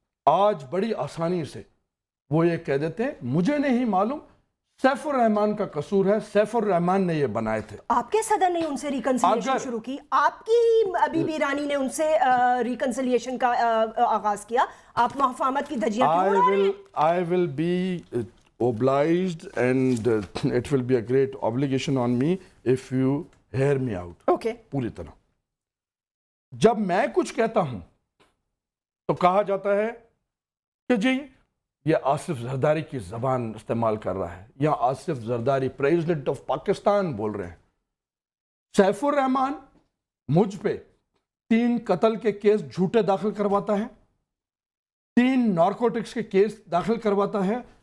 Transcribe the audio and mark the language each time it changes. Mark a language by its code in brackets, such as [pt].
[ur] آج بڑی آسانی سے وہ یہ کہہ دیتے ہیں مجھے نہیں معلوم, سیف الرحمان کا قصور ہے, سیف الرحمان نے یہ بنائے تھے. آپ کے صدر نے ان سے ریکنسیلیشن شروع کی, آپ کی بی بی رانی نے ان سے ریکنسیلیشن کا آغاز کیا. آپ مفاہمت کی دھجیاں کیوں اڑا رہے ہیں؟ [en] I will be obliged and it will be a great obligation on me if you hear me out. Okay, [ur] پوری طرح. جب میں کچھ کہتا ہوں تو کہا جاتا ہے کہ جی یہ آصف زرداری کی زبان استعمال کر رہا ہے, یا آصف زرداری پریزیڈنٹ آف پاکستان بول رہے ہیں. سیف الرحمان مجھ پہ 3 قتل کے کیس جھوٹے داخل کرواتا ہے, 3 نارکوٹکس کے کیس داخل کرواتا ہے.